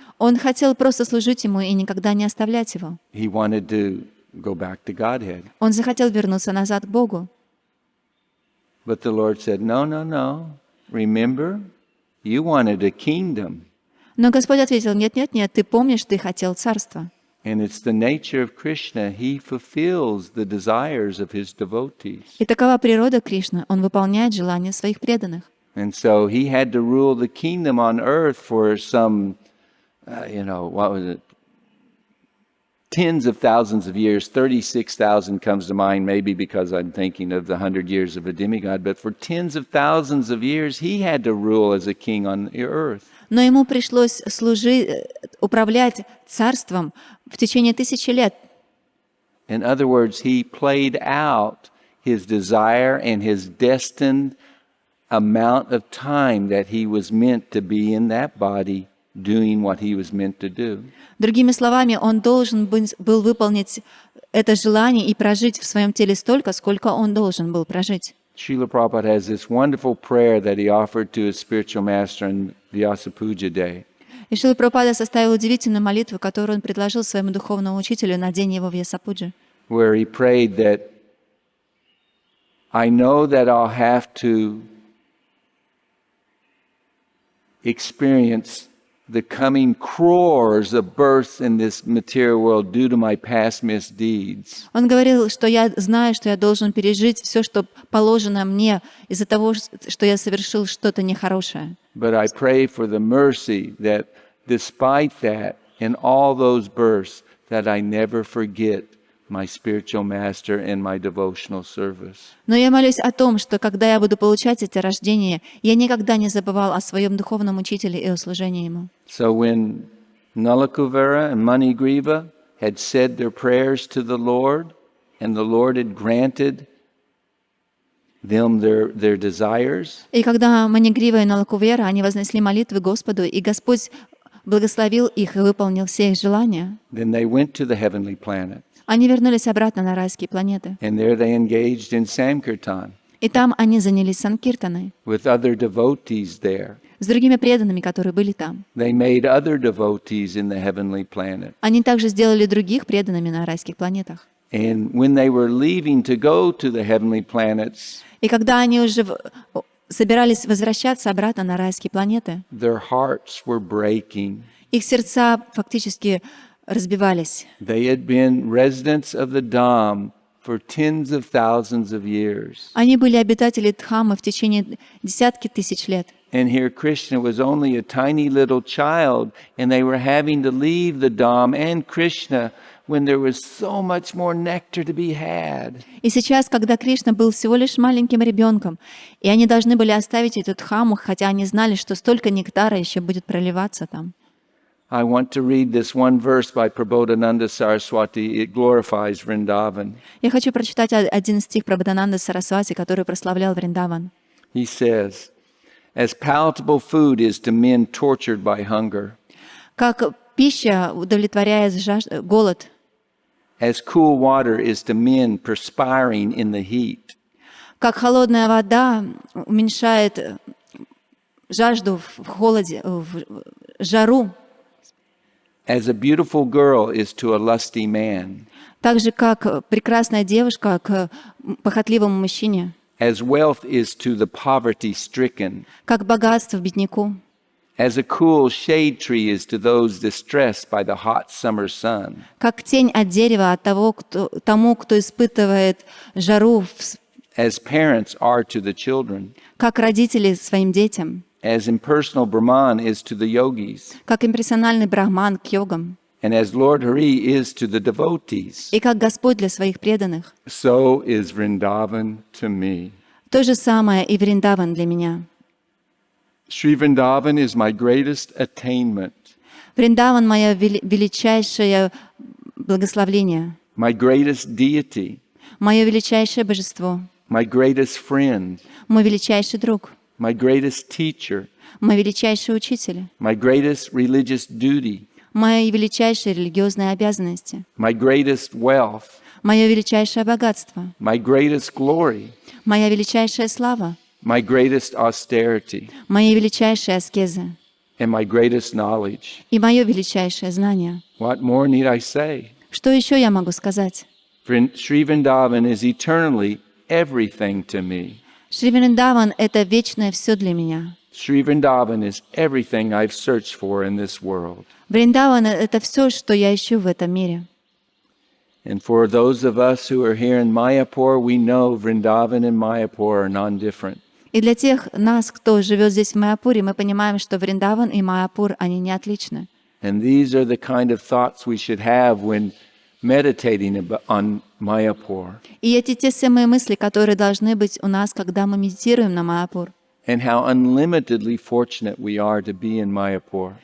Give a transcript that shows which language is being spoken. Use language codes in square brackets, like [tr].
[ru] он хотел просто служить ему и никогда не оставлять его. [en] He wanted to go back to Godhead. [ru] Он захотел вернуться назад к Богу. [en] But the Lord said, no, no, no. Remember, you wanted a kingdom. [ru] Но Господь ответил: нет, нет, нет, ты помнишь, ты хотел царства. [en] And it's the nature of Krishna. He fulfills the desires of his devotees. [ru] И такова природа Кришны, он выполняет желания своих преданных. [en] And so he had to rule the kingdom on earth for some, what was it? Tens of thousands of years. 36,000 comes to mind, maybe because I'm thinking of the 100 years of a demigod. But for tens of thousands of years, he had to rule as a king on the earth. [ru] Но ему пришлось управлять царством в течение 1000 лет. [en] In other words, he played out his desire and his destined amount of time that he was meant to be in that body doing what he was meant to do. [ru] Другими словами, он должен был выполнить это желание и прожить в своем теле столько, сколько он должен был прожить. [en] Srila Prabhupada has this wonderful prayer that he offered to his spiritual master on Vyasa Puja Day. [ru] И Шрила Прабхупада составил удивительную молитву, которую он предложил своему духовному учителю на день его Вьясапуджи, [en] Where he prayed that I know that I'll have to experience the coming crores of births in this material world due to my past misdeeds. [ru] Он говорил, что я знаю, что я должен пережить все, что положено мне из-за того, что я совершил что-то нехорошее. [en] But I pray for the mercy that despite that, in all those births, that I never forget my spiritual master and my devotional service. [ru] Но я молюсь о том, что когда я буду получать эти рождения, я никогда не забывал о своем духовном учителе и о служении ему. [en] So when Nalakuvara and Manigriva had said their prayers to the Lord, and the Lord had granted them their desires, [ru] И когда Манигрива и Налакувера, они вознесли молитвы Господу, и Господь благословил их и выполнил все их желания, [en] then they went to the heavenly planet. [ru] они вернулись обратно на райские планеты. [en] And there they engaged in Sankirtan [ru] И там они занялись санкиртаной [en] with other devotees there. [ru] с другими преданными, которые были там. [en] They made other devotees in the heavenly planet. [ru] Они также сделали других преданными на райских планетах. [en] And when they were leaving to go to the heavenly planets, [ru] И когда они уже собирались возвращаться обратно на райские планеты, [en] their hearts were breaking. [ru] их сердца фактически разбивались. [en] They had been residents of the Dham for tens of thousands of years. [ru] Они были обитатели Дхаммы в течение десятки тысяч лет. [en] And here Krishna was only a tiny little child, and they were having to leave the Dham and Krishna when there was so much more nectar to be had. [ru] И сейчас, когда Кришна был всего лишь маленьким ребенком, и они должны были оставить эту Дхамму, хотя они знали, что столько нектара еще будет проливаться там. [en] I want to read this one verse by Prabodhananda Saraswati. It glorifies Vrindavan. [ru] Я хочу прочитать один стих Прабхудананды Сарасвати, который прославлял Вриндаван. [en] He says, "As palatable food is to men tortured by hunger, [ru] Как пища удовлетворяет голод, [en] as cool water is to men perspiring in the heat, [ru] как холодная вода уменьшает жажду в холоде, в жару, [en] as a beautiful girl is to a lusty man, [ru] так же, как прекрасная девушка к похотливому мужчине, [en] as wealth is to the poverty-stricken, [ru] как богатство бедняку, [en] as a cool shade tree is to those distressed by the hot summer sun, [ru] как tень от дерева от тому, кто испытывает жару, [en] as parents are to the children, [ru] как родители своим детям, [en] as impersonal Brahman is to the yogis, [ru] как имперсональный брахман к йогам, [en] and as Lord Hari is to the devotees, [ru] и как Господь для своих преданных. [en] so is Vrindavan to me. [ru] То же самое и Вриндаван для меня. [en] Sri Vrindavan is my greatest attainment, [ru] Вриндаван — мое величайшее благословление, [en] my greatest deity, [ru] мое величайшее божество, [en] my greatest friend, [ru] мой величайший друг, [en] my greatest teacher, [ru] мой величайший учитель, [en] my greatest religious duty, [ru] мои величайшие религиозные обязанности, [en] my greatest wealth, [ru] мое величайшее богатство, [en] my greatest glory, [ru] моя величайшая слава, [en] my greatest austerity, [ru] мои величайшие аскезы [en] and my greatest knowledge. [ru] и мое величайшее знание. [en] What more need I say? [ru] Что еще я могу сказать? [en] Sri Vrindavan is eternally everything to me. [ru] Шри Вриндаван — это вечное все для меня. [en] Sri Vrindavan is everything I've searched for in this world. [ru] Вриндаван — это все, что я ищу в этом мире. [en] And for those of us who are here in Mayapur, we know Vrindavan and Mayapur are non-different. [ru] И для тех нас, кто живет здесь в Майяпуре, мы понимаем, что Вриндаван и Майяпур, они не отличны. [en] And these are the kind of thoughts we should have when meditating on Mayapur. [ru] И эти те самые мысли, которые должны быть у нас, когда мы медитируем на Майяпур. [en] And how unlimitedly fortunate we are to be in Mayapur.